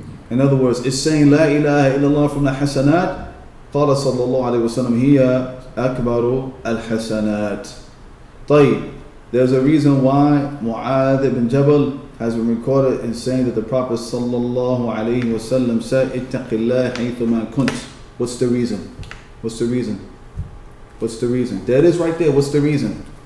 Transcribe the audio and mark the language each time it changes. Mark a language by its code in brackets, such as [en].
[en] In other words, it's saying La ilaha illallah from the hasanat. [ar] قال صلى الله عليه وسلم هي أكبر الحسنات. طيب. [en] There's a reason why Mu'adh ibn Jabal has been recorded in saying that the Prophet sallallahu alaihi wasallam said, [ar] "Ittaqillah haythuma kunt." [en] What's the reason? There it is right there. What's the reason?